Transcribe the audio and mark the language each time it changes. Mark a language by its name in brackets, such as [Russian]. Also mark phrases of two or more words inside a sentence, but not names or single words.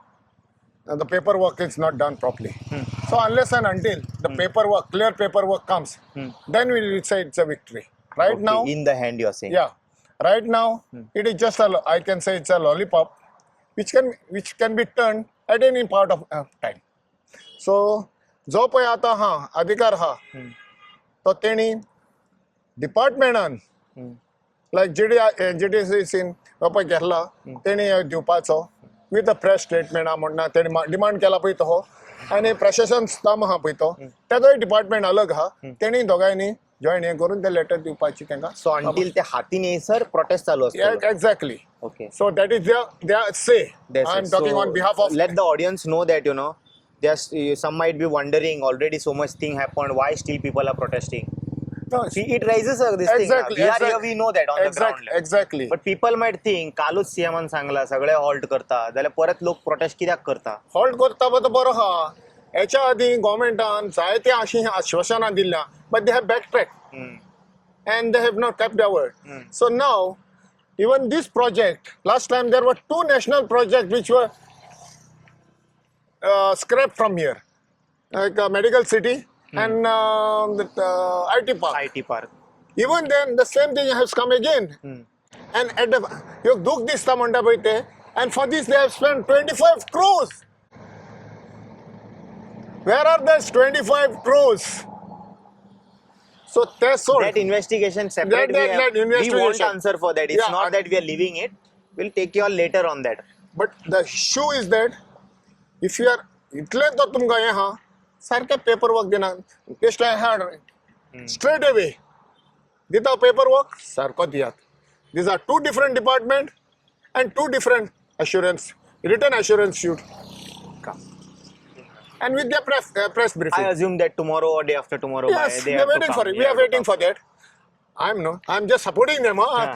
[English] The paperwork is not done properly. So unless and until the paperwork, clear paperwork comes, then we will say it's a victory. Right Okay, now, in the hand you are saying. yeah, right now it is just I can say it's a lollipop, which can be turned at any part of time. [Konkani] So जो पळय आतां हा अधिकार हा तो तेणी डिपार्टमेंटान लायक JDCन हो पळय घेतला तेणी दिवपाचो [English] with a press statement [Konkani] म्हणना तेणी डिमांड केला पळय तो आनी प्रशासन स्तंभ हा पळय तो तेजोय डिपार्टमेंट अलग हा तेणी दोगांयनी जॉईन हे करून ते लेटर दिवपाची तांकां [English] so until [Konkani] ते हातीन येयसर प्रोटेस्ट चालू असतो. एक्झॅक्टली ओके [English] so that is there say I am talking on behalf of let the audience know that some might be wondering already so much thing happened, why still people are protesting. See, it raises this Exactly, thing. We are exactly. here, we know that on the ground level. एक्झॅक्टली But people might think [Konkani] कालूच सीएमान सांगला सगळे हॉल्ट करता जाल्यार परत लोक प्रोटेस्ट कित्याक करता. हॉल्ट करता तो बरो हा हेच्या आधी गव्हर्मेंटान जायते अशी आश्वासनां दिल्या [English] but they have back track and they have not kept their word. So now, even this project, last time there were 2 national projects which were scrapped from here, like Medical City and the IT Park. IT park. Even then, the same thing has come again. And at the [Konkani] ह्यो दूख दिसता म्हणटा पळय ते, [English] and for this they have spent 25 crores. Where are those 25 crores? So they sold. That investigation separate. That we won't investigation. answer for that. It's Yeah, not that we are leaving it. We'll take you all later on that. But the issue is that if you are [Konkani] इतले तो तुमकां हें हा सारकें [English] paper work [Konkani] दिना बेस्ट [English] straight away [Konkani] दिता [English] paper work [Konkani] सारको दियात. [English] These are two different department and two different assurance, written assurance should come. And with the press briefing. I assume that tomorrow or day after tomorrow. Yes, they we are have to waiting come. for it. They We are have to waiting come. for that. I'm just supporting them. Yeah.